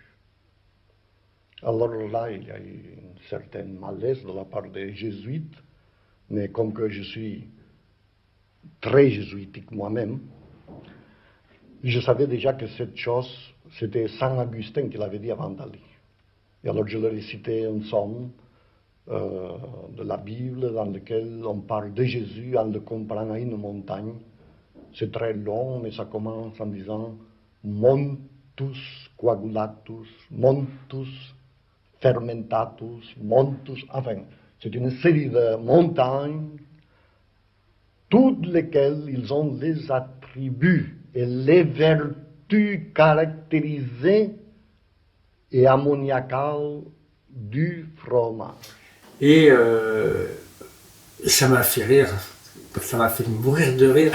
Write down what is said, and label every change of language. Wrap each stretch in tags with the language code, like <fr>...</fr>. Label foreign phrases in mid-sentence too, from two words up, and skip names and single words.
<fr>Alors là, il y a eu une certaine malaise de la part des jésuites, mais comme que je suis très jésuitique moi-même, je savais déjà que cette chose, c'était Saint Augustin qui l'avait dit avant Dali. Et alors je leur ai cité un psaume de la Bible dans lequel on parle de Jésus en le comparant à une montagne. C'est très long, mais ça commence en disant «</fr> <la>Montus coagulatus, montus fermentatus, montus...</la> <fr>» Enfin, c'est une série de montagnes, toutes lesquelles ils ont les attributs et les vertus caractérisées et ammoniacales du fromage. Et ça m'a fait rire, ça m'a fait mourir de rire.</fr>